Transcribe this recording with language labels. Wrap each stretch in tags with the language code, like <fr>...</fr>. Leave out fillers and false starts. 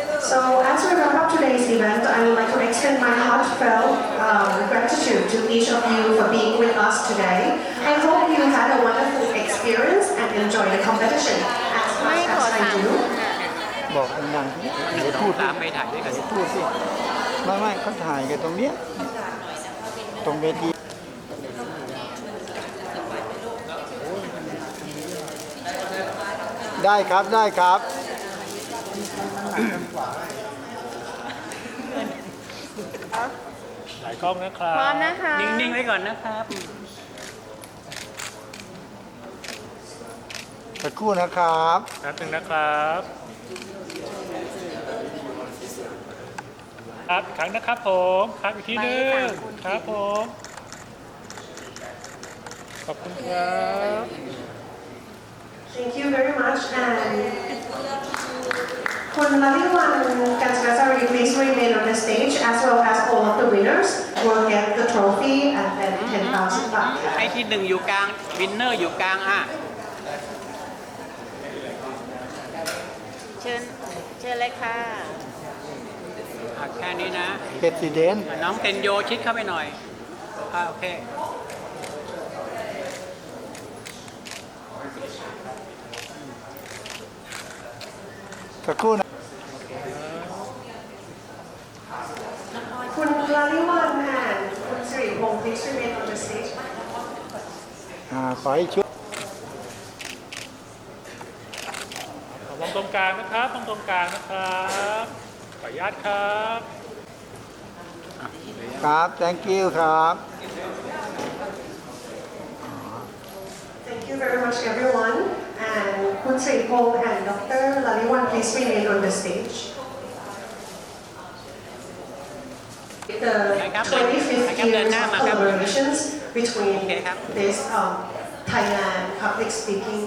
<en>So as we wrap up today's event, I would like to extend my heartfelt gratitude to each of you for being with us today. I hope you had a wonderful experience and enjoyed the competition as much as I do.</en> <th>บอกดังๆเดี๋ยวพูด ตามไปถ่ายด้วยกัน พูดสิไม่เขาถ่ายกันตรงเนี้ยตรงเวทีได้ครับได้ครับ หลายกล้องนะครับ พร้อมนะคะ นิ่งๆไว้ก่อนนะครับ สักครู่นะครับ แป๊บนึงนะครับครับอีกครั้งนะครับผมครับอีกทีหนึงครับผมขอบคุณครับ</th> <en>Thank you very much and คุณลลิวันกันสกัสรี please remain on the stage as well as all of the winners will get the trophy and then 10,000 baht.</en> <th>ไอ้ที่หนึ่งอยู่กลางวินเนอร์อยู่กลางอ่ะ เชิญเลยค่ะ แค่นี้นะ</th> <en>President</en> <th>น้องเทนโยชิดเข้าไปหน่อยโอเค สักครู่นะ</th> <en>คุณลลิวัน and คุณสิริพงษ์ please remain on the stage.</en> <th>ขอให้ช่วย มองตรงกลางนะครับมองตรงกลางนะครับขออนุญาตครับ ครับ</th> <en>thank you</en> <th>ครับ</th> <en>Thank you very much everyone and คุณสิริพงษ์ and Dr. Laliwan please remain on the stage. The 25th years of collaborations between this Thailand public speaking</en>